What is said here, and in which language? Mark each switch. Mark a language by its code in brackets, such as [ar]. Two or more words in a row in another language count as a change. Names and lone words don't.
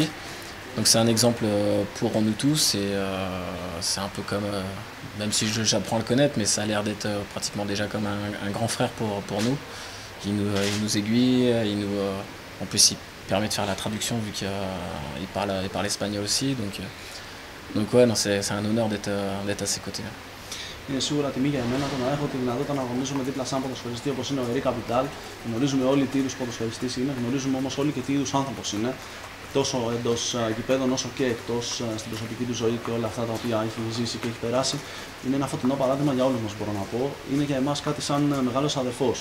[fr] Donc c'est un exemple pour nous tous et c'est un peu comme, même si j'apprends à le connaître, mais ça a l'air d'être pratiquement déjà comme un grand frère pour nous. Il nous aiguille, en plus il permet de faire la traduction vu qu'il parle espagnol aussi. Donc ouais, non, c'est un honneur d'être à ses côtés. [el] Είναι σίγουρα τιμή για εμένα το να έχω τη δυνατότητα να αγωνίζομαι δίπλα σε έναν ποδοσφαιριστή όπως είναι ο Ερικ Καπιτάλ. Γνωρίζουμε όλοι τι είδους ποδοσφαιριστής είναι, γνωρίζουμε όμως όλοι και τι είδους άνθρωπος είναι. Τόσο εντός γηπέδων όσο και εκτός στην προσωπική του ζωή και όλα αυτά τα οποία έχει ζήσει και έχει περάσει. Είναι ένα φωτεινό παράδειγμα για όλους μας, μπορώ να πω. Είναι για εμάς κάτι σαν μεγάλος αδερφός.